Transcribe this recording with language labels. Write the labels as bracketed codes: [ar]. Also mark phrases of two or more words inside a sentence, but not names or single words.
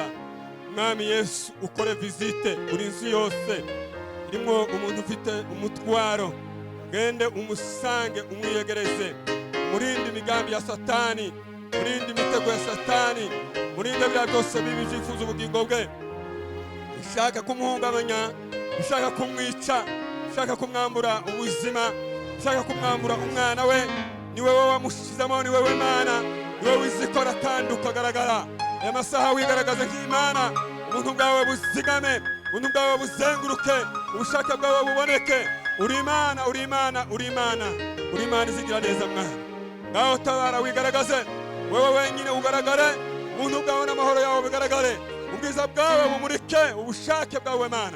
[rw] Mwami Yesu ukore visite uri inzu yose irimo umuntu ufite umutwaro, gende umusange umwiyegereze, murinde imigambi ya Satani, murinde imitego ya Satani, murinde bya byose bibi byifuza ubugingo bwe, ushaka kumuhungabanya, ushaka kumwica, ushaka kumwambura ubuzima, ushaka kumwambura umwana we. Ni wewe wamushizamo, ni wewe Mana, ni wewe wizikora kandi ukagaragara. Aya masaha wigaragaze nk'Imana, ubuntu bwawe buzigame, ubuntu bwawe buzenguruke, ubushake bwawe buboneke. Uri Imana, uri Imana, uri Imana, uri Imana izigira neza Mwana. Ngaho tabara wigaragaze, wewe wenyine ugaragare, ubuntu bwawe n'amahoro yawe bigaragare, ubwiza bwawe bumurike, ubushake bwawe Mana.